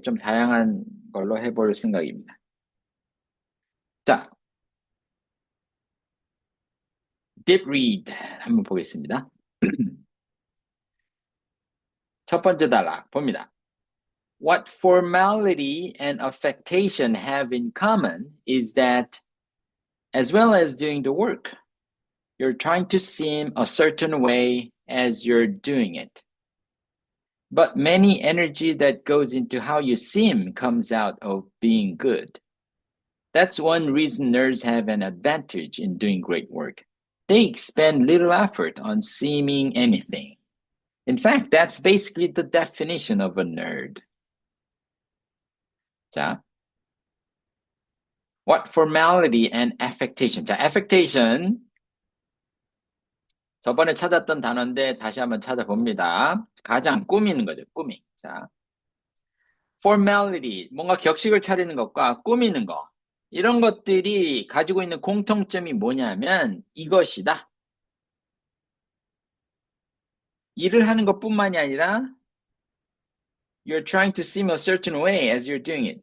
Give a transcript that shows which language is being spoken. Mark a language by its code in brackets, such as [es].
[ko] 좀 다양한 걸로 해볼 생각입니다. 자, Deep Read 한번 보겠습니다. 첫 번째 단락 봅니다. [en] What formality and affectation have in common is that, as well as doing the work, you're trying to seem a certain way as you're doing it. But many energy that goes into how you seem comes out of being good. That's one reason nerds have an advantage in doing great work. They expend little effort on seeming anything. In fact, that's basically the definition of a nerd. 자, what formality and affectation. 자, affectation. [ko] 저번에 찾았던 단어인데 다시 한번 찾아봅니다. 가장 꾸미는 거죠. 꾸미. 자, formality. 뭔가 격식을 차리는 것과 꾸미는 거. 이런 것들이 가지고 있는 공통점이 뭐냐면 이것이다. 일을 하는 것뿐만이 아니라 [en] you're trying to seem a certain way as you're doing it.